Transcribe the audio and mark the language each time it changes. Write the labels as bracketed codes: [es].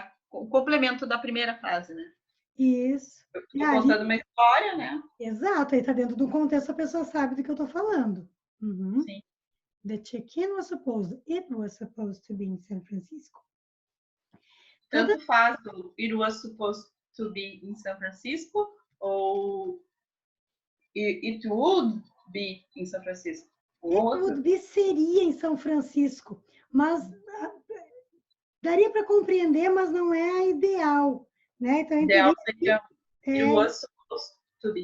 [pt] o complemento da primeira frase, né? Isso. Estou contando uma história, né? Exato, aí está dentro do contexto, a pessoa sabe do que eu estou falando. Uhum. Sim. [en] The check-in was supposed, it was supposed to be in San Francisco. [pt] Tanto faz o it was supposed to be in San Francisco ou it would be in San Francisco. It would be seria em São Francisco, mas daria para compreender, mas não é a ideal, né? Então, ideal seria it was supposed to be.